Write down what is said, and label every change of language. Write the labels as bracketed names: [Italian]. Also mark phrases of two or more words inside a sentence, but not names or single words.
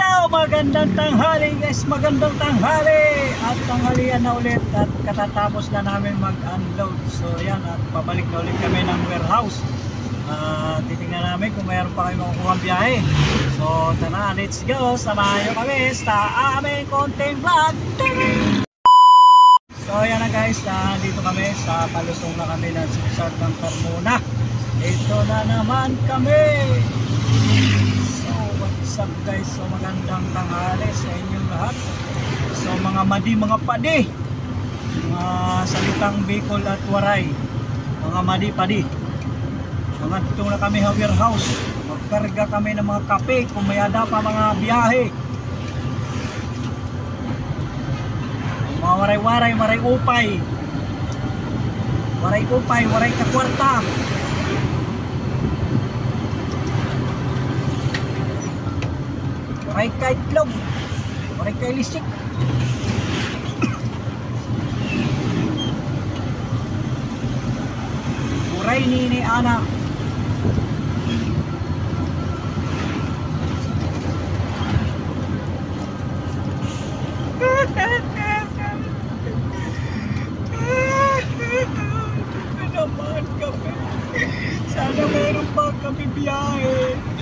[Filipino] magandang tanghali guys, magandang tanghali. At tanghalian na ulit at katatapos na namin mag-unload. So yan, at pabalik na ulit kami ng warehouse. Titingnan namin kung mayroon pa kayo makukuha biyahe. So tara, [English] let's go, [Filipino] samahan nyo kami sa aming konting vlog. So yan na guys, dito kami sa palusong na kami ng sigsag ng Carmona. Ito na naman kami. [English] What's up guys, [Filipino] so magandang tanghali sa inyong lahat. So mga madi, mga padi, mga salitang Bicol at Waray, mga madi, padi, mga dito na kami sa warehouse. Magkarga kami ng mga kape kung may ada pa mga biyahe, mga [Waray] waray-waray, waray-upay, waray-upay, waray kakwarta. Waray ka itlog, waray ka ilisik. Waray ni Ana. [Filipino] Naman kami. Sana meron pa kami biyahe.